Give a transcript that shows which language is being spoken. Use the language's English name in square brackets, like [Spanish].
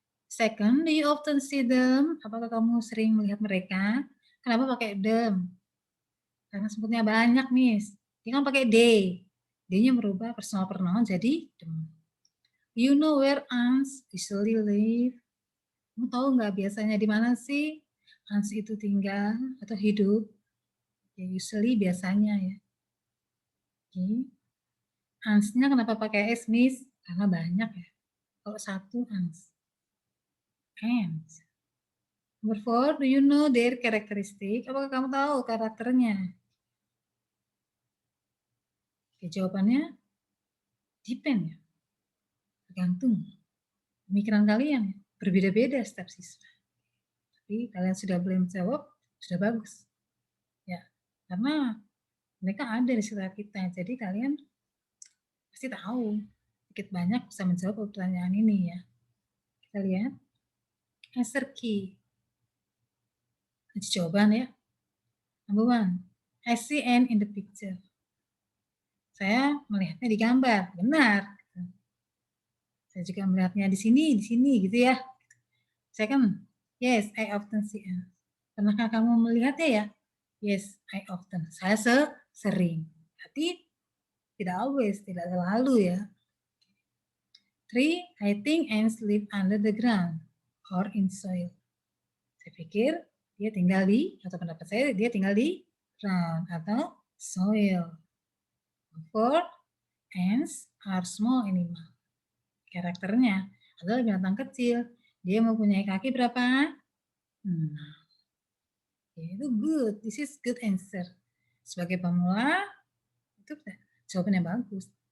[English] Second, do you often see them? [Indonesian] Apakah kamu sering melihat mereka? Kenapa pakai them? Karena sebutnya banyak, Miss. Dia kan pakai they. They-nya merubah personal pronoun jadi them. [English] You know where ants usually live? [Indonesian] Kamu tahu nggak biasanya di mana sih ants itu tinggal atau hidup? Ya, usually biasanya ya. Oke. Ants-nya kenapa pakai S, Miss? Karena banyak ya. Kalau satu ants. Ants. [English] Number four, do you know their characteristic? [Indonesian] Apakah kamu tahu karakternya? Oke, jawabannya depend ya. Tergantung. Pemikiran kalian ya. Berbeda-beda setiap siswa. Tapi kalian sudah boleh menjawab, sudah bagus. Ya, karena mereka ada di sekitar kita. Jadi kalian pasti tahu. Sedikit banyak bisa menjawab pertanyaan ini ya. Kita lihat. [English] Answer key. [Indonesian] Jawaban ya. [English] Number one, I see N in the picture. [Indonesian] Saya melihatnya di gambar, benar. Saya juga melihatnya di sini gitu ya. [English] Second, yes, I often see N. [Indonesian] Pernahkah kamu melihatnya ya? [English] Yes, I often. [Indonesian] Saya sering. Berarti tidak always, tidak selalu ya. [English] Three, I think ants live under the ground or in soil. [Indonesian] Saya pikir dia tinggal di, atau pendapat saya dia tinggal di ground atau soil. [English] Four, ants are small animal. [Indonesian] Karakternya adalah binatang kecil. Dia mempunyai kaki berapa? [English] Itu good. This is good answer. [Indonesian] Sebagai pemula, itu jawaban yang bagus.